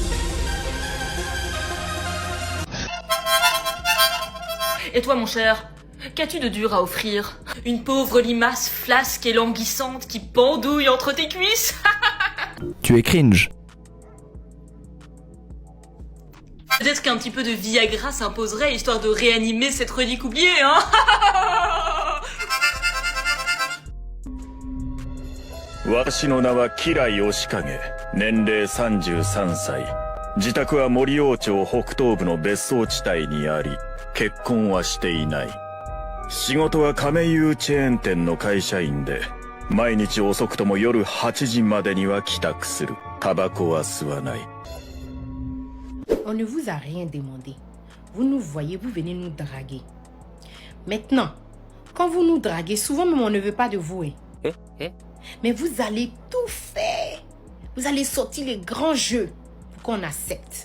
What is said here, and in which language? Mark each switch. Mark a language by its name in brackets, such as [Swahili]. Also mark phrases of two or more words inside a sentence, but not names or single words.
[French] Et toi, mon cher, qu'as-tu de dur à offrir? Une pauvre limace flasque et languissante qui pendouille entre tes cuisses? Tu es cringe. Peut-être qu'un petit peu de Viagra s'imposerait, histoire de réanimer cette relique oubliée, hein. [Japanese] 私の名は吉良義景、年齢33歳。自宅は森王町北東部の別荘地帯にあり、結婚はしていない。仕事は亀有チェーン店の会社員で、毎日遅くとも夜8時までには帰宅する。タバコは吸わない。 [French] On ne vous a rien demandé. Vous nous voyez, vous venez nous draguer. Maintenant, quand vous nous draguez, souvent même on ne veut pas de vous. Mais vous allez tout faire. Vous allez sortir les grands jeux pour qu'on accepte.